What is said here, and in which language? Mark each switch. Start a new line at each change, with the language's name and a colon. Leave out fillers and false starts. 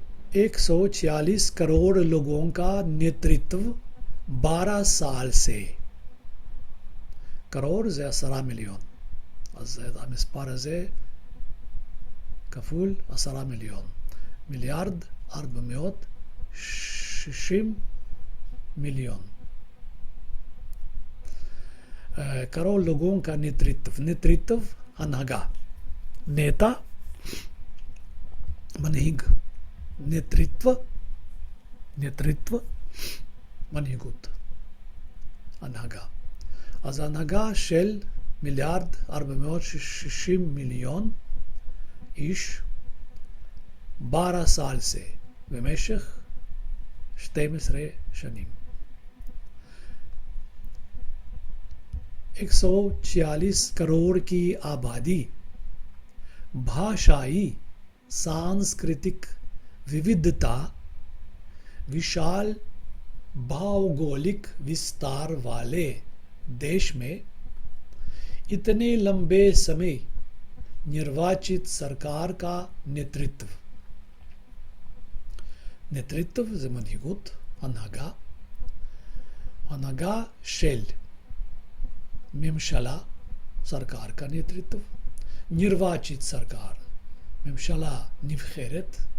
Hindi: एक 146 करोड़ लोगों का नेतृत्व 12 साल से.
Hebrew: קרור זה 10 מיליון. אז המספר הזה כפול 10 מיליון. 1,460 מיליון.
Hindi: करोड़ लोगों का नेतृत्व.
Hebrew: नेतृत्व הנהגה. नेता מנהיג. नेतृत्व מנהיגות. הנהגה. אז ההנהגה של 1,460 מיליון איש
Hindi: 12 साल से,
Hebrew: במשך 12 שנים.
Hindi: 146 करोड़ की आबादी, भाषाई सांस्कृतिक विविधता, विशाल भौगोलिक विस्तार वाले देश में इतने लंबे समय निर्वाचित सरकार का नेतृत्व.
Hebrew: नेतृत्व זה מנהיגות, הנהגה. הנהגה של ממשלה,
Hindi: सरकार का नेतृत्व. निर्वाचित सरकार,
Hebrew: ממשלה נבחרת.